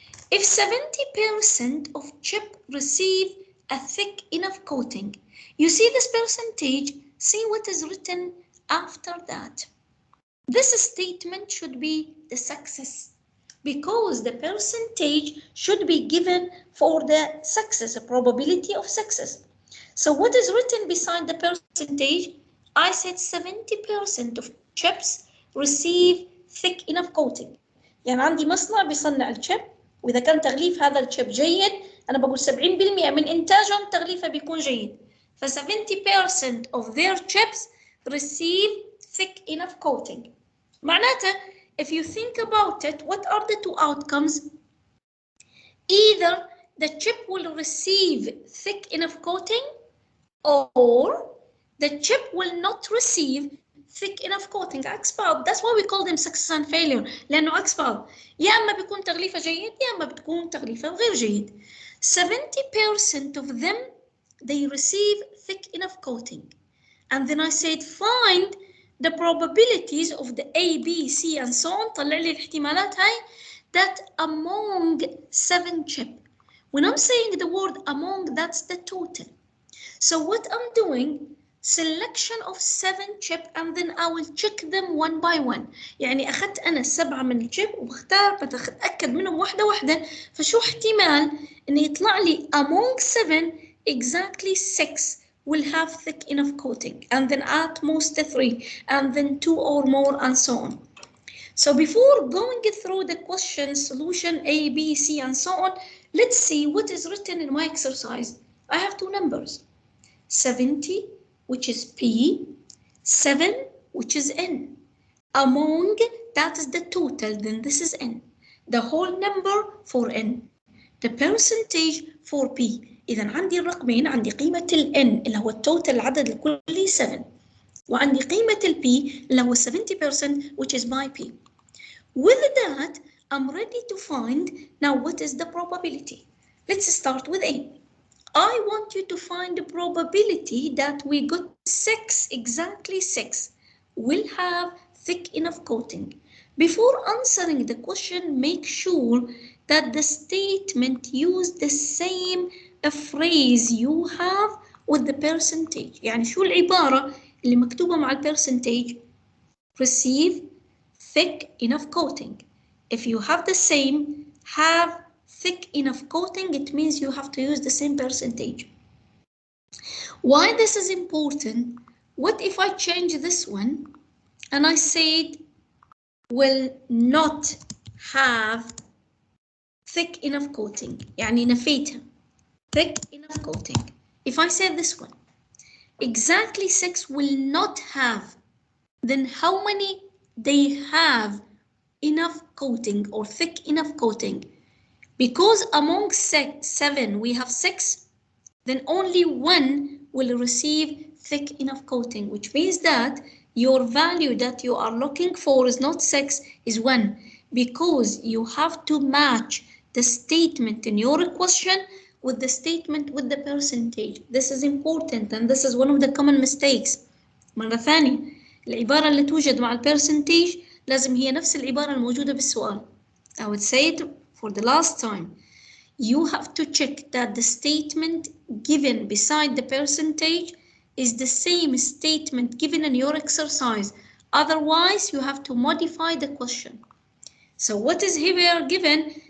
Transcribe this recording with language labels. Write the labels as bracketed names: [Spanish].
[English] If 70% of chip receive a thick enough coating, you see this percentage, see what is written after that. This statement should be the success, because the percentage should be given for the success, a probability of success. So what is written beside the percentage? I said 70% of chips receive thick enough coating. [Arabic] يعني عندي مصنع بيصنع الشيب، وإذا كان تغليف هذا الشيب جيد أنا بقول 70% من إنتاجهم تغليفه بيكون جيد. [English] ف 70% of their chips receive thick enough coating. [Arabic] معناته [English] if you think about it, what are the two outcomes? Either the chip will receive thick enough coating or the chip will not receive thick enough coating. [Arabic] عكس بعض. [English] That's why we call them success and failure. [Arabic] لأنه عكس بعض. يا أما بيكون تغليفه جيد يا أما بتكون تغليفه غير جيد. [English] 70% of them they receive thick enough coating. And then I said find the probabilities of the A, B, C and so on. [Arabic] طلع لي الاحتمالات هاي [English] that among 7 chip. When I'm saying the word among, that's the total. So what I'm doing, selection of 7 chip and then I will check them one by one. [Arabic] يعني أخذت أنا 7 من الشيب وبختار بتأكد منهم واحدة واحدة. فشو احتمال إن يطلع لي [English] among 7 exactly 6 will have thick enough coating and then at most 3 and then 2 or more and so on. So before going through the question solution A, B, C and so on, let's see what is written in my exercise. I have 2 numbers. 70, which is P, 7, which is N. Among, that is the total, then this is N. The whole number for N. The percentage for P. [Arabic] إذا عندي الرقمين، عندي قيمة ال N اللي هو التوتال العدد الكلي 7. وعندي قيمة ال P اللي هو 70% [English] which is my P. With that, I'm ready to find now what is the probability. Let's start with A. I want you to find the probability that we got 6, exactly 6, will have thick enough coating. Before answering the question, make sure that the statement use the same phrase you have with the percentage. [Arabic] يعني شو العبارة اللي مكتوبة مع percentage? [English] Receive thick enough coating. If you have the same, have thick enough coating, it means you have to use the same percentage. Why this is important? What if I change this one and I said will not have thick enough coating, [Arabic] يعني نفيتها [English] thick enough coating. If I said this one, exactly 6 will not have, then how many they have enough coating or thick enough coating? Because among 7 we have 6, then only 1 will receive thick enough coating, which means that your value that you are looking for is not 6, is 1, because you have to match the statement in your question with the statement with the percentage. This is important and this is one of the common mistakes. [Arabic] مرة ثانية العبارة اللي توجد مع percentage لازم هي نفس العبارة الموجودة بالسؤال. [English] I would say it for the last time. You have to check that the statement given beside the percentage is the same statement given in your exercise. Otherwise, you have to modify the question. So what is here given?